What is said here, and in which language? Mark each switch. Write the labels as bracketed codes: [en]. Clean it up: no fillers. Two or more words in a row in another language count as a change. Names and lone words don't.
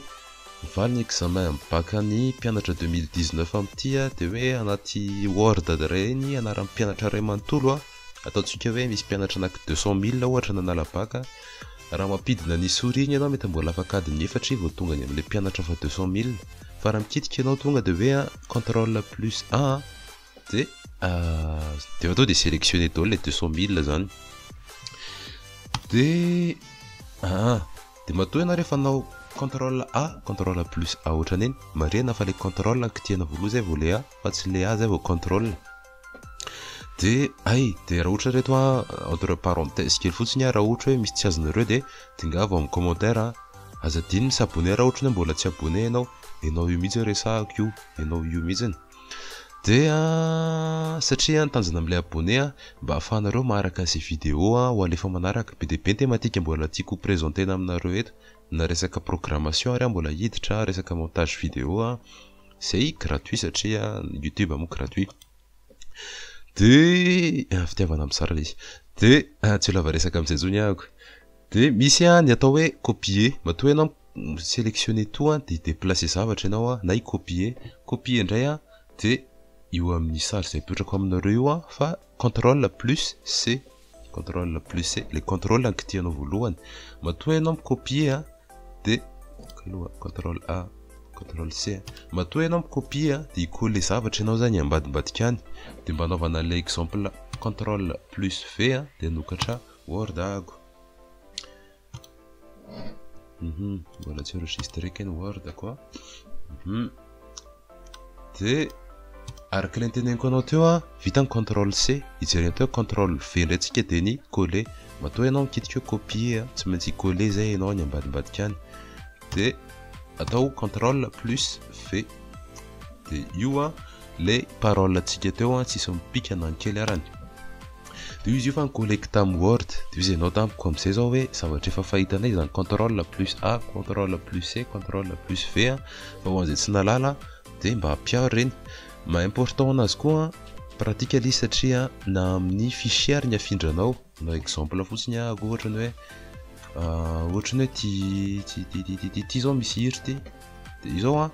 [mg] mivaly ny examen baka ny mpianatra 2019 amin'ity dia hoe anaty Word iray ny anaran'ny mpianatra iray manontolo ataontsika hoe misy mpianatra anaky 200 000 ohatra nanala baka raha mampidina ny souris igny ianao mety mbola afaka adiny 4 vao tonga ny amin'ilay mpianatra fa 200 000 fa raha mikitika ianao tonga dia hoe [fr] contrôle plus A [mg] dia atao dia sélectionner daholo le 200 000 zany dia matoa ianao rehefa anao [fr] contrôle A contrôle plus A [mg] ohatrany eny marena fa le contrôle kitihana voaloha zay vao le A fa tsy le A zay vao contrôle dia raha ohatra reto [fr] entre parenthèse [mg] kely fotsiny raha ohatra hoe misy tsy azonareo dia tingava amin'ny commentaire azadiny ny s'abonner raha ohatra hoe mbola tsy abonné ianao io mihitsy resahako io mihitsy dia satria tanjona amin'ilay abonné mba ahafahanareo maharaka an'izay vidéo ho alefa manaraka be dia be ny thématique mbola tiako présentena aminareo eto na resaka programmation ary mbola hiditra resaka [fr] montage vidéo c'est gratuit [mg] satria YouTube moa gratuit dia fitiavana amin'sara le izy dia tsy lava resaka amin'izay zony ahako dia misy ny atao hoe copier matoa ianao sélectionner tout dia déplacer zavatra ianao na copier indray dia io amin'ny sary izay petrako aminareo io fa [fr] contrôle plus C [mg] le contrôle kitihanao voalohany matoa ianao copier dia [fr] contrôle A contrôle C [mg] matoa ianao copier dia coller zavatra ianao zany ambadimbadika any dia mba anaovana le exemple [fr] contrôle plus V [mg] dia nokatra Word ago mbola tsy enregistré keny Word koa dia araka ilay teneniko anao teo vita ny contrôle C ijerena teo [fr] contrôle V [mg] indray tsika dia ny coller matoa ianao mikitika copier tsy maintsy coller zay ianao any ambadimbadika any dia atao [fr] contrôle plus V [mg] dia io le parole tsika teo tsisy mipika na kely arany dia izy io fa collecte amin'ny Word dia izy ianao tamiko amin'izay zao hoe zavatra efa fahitanay zany [fr] contrôle plus A contrôle plus C contrôle plus V [mg] fa ho an'izay tsy nalala dia mba hampiaro reny ma important anazy koa pratique izy satria na amin'ny fichier ny afindranao na exemple fotsiny ohatra ny hoe ty zao misy hira ty dia io zao